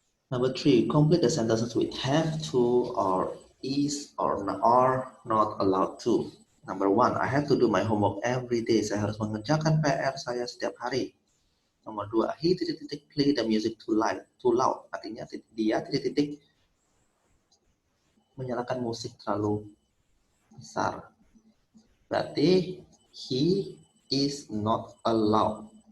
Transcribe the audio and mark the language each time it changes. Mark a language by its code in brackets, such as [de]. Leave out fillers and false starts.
[en] Number 3, complete the sentences with have to or is or are not allowed to. Number 1, I have to do my homework every day. [id] Saya harus mengerjakan PR saya setiap hari. Nomor 2, [en] he play the music too loud. [id] Artinya dia menyalakan musik terlalu besar. [en] Berarti he is not allowed.